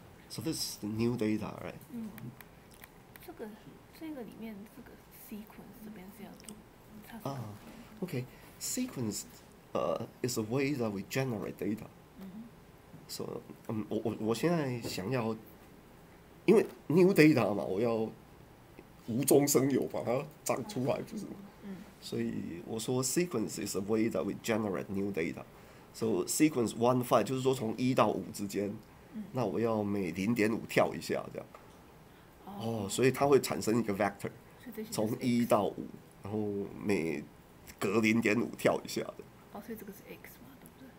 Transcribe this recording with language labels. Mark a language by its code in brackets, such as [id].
[en] So this is the new data, right? [zh] 这个里面这个 sequence 这边是要做，它是 [en] Okay. Sequence is a way that we generate data. [zh] So 我现在想要，因为 new data 嘛，我要无中生有把它长出来，不是吗？所以我说 [en] sequence is a way that we generate new data. [zh] So sequence 1 5就是说从1到5之间，那我要每0.5跳一下这样。所以它会产生一个 vector， 从1到5，然后每隔0.5跳一下的。所以这个是 x 嘛，对不